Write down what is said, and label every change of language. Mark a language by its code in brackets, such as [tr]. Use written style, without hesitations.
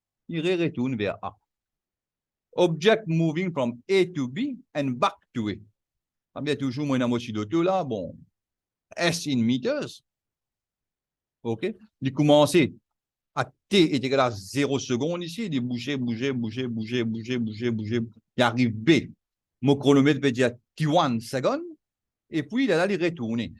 [fr] Il retourne vers A. [en] Object moving from A to B and back to A. [fr] Ça veut dire toujours, moi, dans mon d'auto là, bon, [en] S in meters, [fr] OK? Il commence à T est égal à 0 secondes ici, il bouger. Il arrive B. Mon chronomètre veut dire T1 secondes, et puis il est là, il retourne.